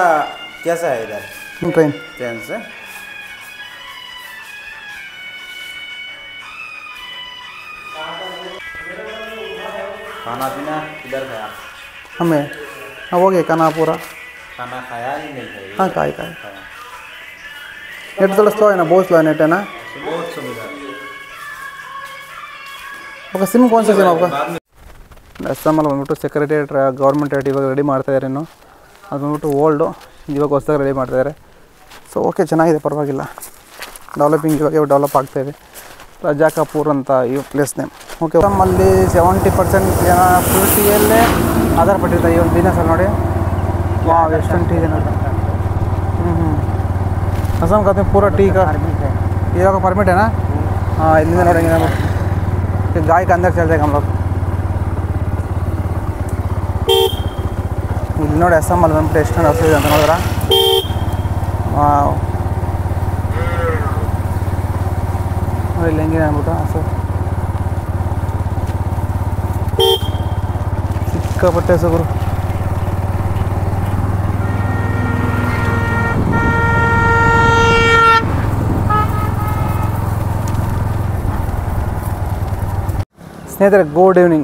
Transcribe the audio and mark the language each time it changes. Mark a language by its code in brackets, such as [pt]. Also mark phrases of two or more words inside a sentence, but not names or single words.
[hi] कैसा है इधर? ट्रेन से. खाना पीना किधर खाया? हमें हाँ हो गया खाना पूरा. खाना खाया ही नहीं खाया? हाँ खाए नेट थोड़ा स्लो है ना, बहुत स्लो है नेट है ना. बहुत सुविधा. ओके सिम कौन सा सिम आपका? [kn] ಅಸ್ಸಾಮಲ್ಲಿ ಬಂದ್ಬಿಟ್ಟು [en] secretariat government [kn] ಇವಾಗ ರೆಡಿ ಮಾಡ್ತಾಯಿದ್ದಾರೆ. ಇನ್ನು ಅದು ಬಂದ್ಬಿಟ್ಟು ಓಲ್ಡು, ಇವಾಗ ಹೊಸದಾಗಿ ರೆಡಿ ಮಾಡ್ತಾಯಿದ್ದಾರೆ. [en] so okay [kn] ಚೆನ್ನಾಗಿದೆ, ಪರವಾಗಿಲ್ಲ. ಡೆವಲಪಿಂಗ್ ಇವಾಗ ಡೆವಲಪ್ ಆಗ್ತಾಯಿದೆ. ರಾಜಾ ಕಪೂರ್ ಅಂತ ಈ [en] place name. [kn] ಓಕೆ ನಮ್ಮಲ್ಲಿ 70% ಜನ ಫುಲ್ ಟೀಯಲ್ಲೇ ಆಧಾರ ಪಟ್ಟಿರ್ತಾರೆ ಈ ಒಂದು ಬಿಸ್ನೆಸ್ಸಲ್ಲಿ ನೋಡಿ. ವಾವ್ ಎಷ್ಟು ಟೀ ಇದೆ ನೋಡಿ. [hi] असम का पूरा टी का ये का परमिट है ना. हाँ इधर नोड़ेंगे हम फिर गाय के अंदर चल जाएगा हम लोग. [kn] ಇಲ್ಲಿ ನೋಡಿ ಅಸ್ಸಾಮಲ್ಲಿ ಬಂದ್ಬಿಟ್ಟು ಎಷ್ಟೊಂದು ಹಸು ಇದೆ ಅಂತ ನೋಡಿದ್ರ. ನೋಡಿ ಇಲ್ಲಿ ಹೆಂಗಿದೆ ಅಂದ್ಬಿಟ್ಟು ಹಸು, ಸಿಕ್ಕಾಪಟ್ಟೆ ಹಸುಗಳು. ಸ್ನೇಹಿತರೆ, [en] good evening.